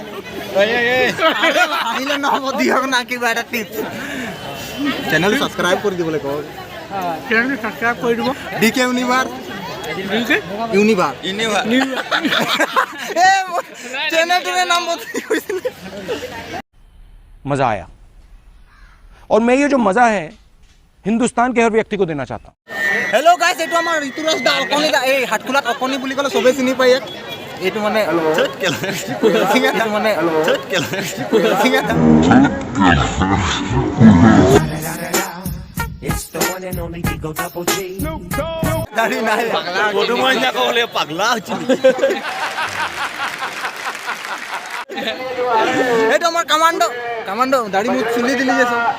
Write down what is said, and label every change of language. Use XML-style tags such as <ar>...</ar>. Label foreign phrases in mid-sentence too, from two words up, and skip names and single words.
<as>আহিলে নহ'ব, দিয়ক না কিবা এটা টিপছ। চেনেল ছাবস্ক্ৰাইব কৰি দিবলৈ কওক। ছাবস্ক্ৰাইব কৰি দিব। DK ইউনিভাৰ্ছ। চেনেলটোৰ নাম</as> <hi>मजा आया और मैं ये जो मजा है हिंदुस्तान के हर व्यक्ति को देना चाहता हूँ।</hi> <as>হেল্ল' গাইছ, এইটো আমাৰ ঋতুৰাজ দা, অকণি দা। এই হাতখোলাত অকণি বুলি ক'লে চবেই চিনি পায় ইয়াক। এইটো মানে দাড়ি নাই, এইটো আমাৰ কামাণ্ডো দাড়ি মুখ চুলি দিলি যে।</as>